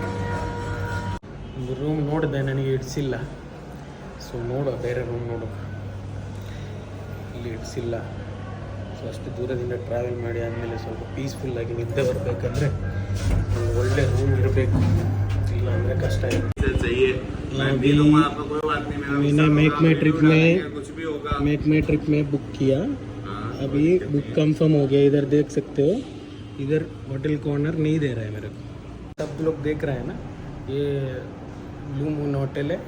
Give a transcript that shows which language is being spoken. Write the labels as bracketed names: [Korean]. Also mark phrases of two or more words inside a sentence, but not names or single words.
[Kannada] ಒಂದು ರೂಮ್ ನೋಡಿದೆ, ನನಗೆ ಹಿಡಿಸಿಲ್ಲ. ಸೊ ನೋಡುವ, ಬೇರೆ ರೂಮ್ ನೋಡುವ. ಇಲ್ಲಿ ಹಿಡಿಸಿಲ್ಲ. ಸೊ ಅಷ್ಟು ದೂರದಿಂದ ಟ್ರಾವೆಲ್ ಮಾಡಿ ಆದಮೇಲೆ ಸ್ವಲ್ಪ ಪೀಸ್ಫುಲ್ಲಾಗಿ ನಿದ್ದೆ ಬರಬೇಕಂದ್ರೆ ಒಂದು ಒಳ್ಳೆ ರೂಮ್ ಇರಬೇಕು, ಇಲ್ಲ ಅಂದರೆ ಕಷ್ಟ ಇದೆ. [Hindi] मैंने मेक माई ट्रिप में बुक किया, अभी [English] book confirm [Hindi] हो गया. इधर देख सकते हो, इधर होटल कॉर्नर नहीं दे रहा है मेरे को. सब लोग देख रहे हैं ना, ये ब्लू मून होटल है.